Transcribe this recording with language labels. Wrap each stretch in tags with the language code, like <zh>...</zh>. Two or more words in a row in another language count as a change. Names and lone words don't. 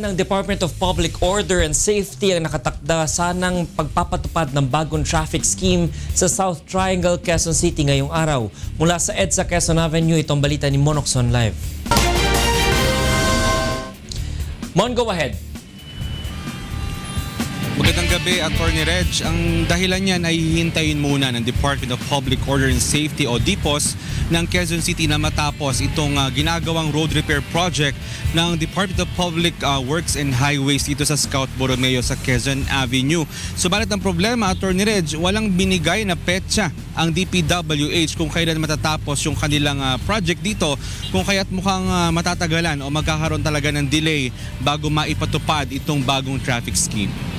<tl>ng Department of Public Order and Safety ang nakatakda sanang pagpapatupad ng bagong</tl> <en>traffic scheme</en> <tl>sa South Triangle, Quezon City ngayong araw. Mula sa EDSA Quezon Avenue, itong balita ni Monoxon Live.</tl> <en>Mon, go ahead.</en> <tl>Magandang gabi, Attorney Reg. Ang dahilan niyan ay hihintayin muna ng Department of Public Order and Safety o DPOS ng Quezon City na matapos itong ginagawang</tl> <en>road repair project</en> <tl>ng Department of Public Works and Highways dito sa Scout Borromeo sa Quezon Avenue. Subalit ang problema, Attorney Reg, walang binigay na petsa ang DPWH kung kailan matatapos yung kanilang project dito, kung kaya't mukhang matatagalan o magkakaroon talaga ng delay bago maipatupad itong bagong</tl> <en>traffic scheme.</en>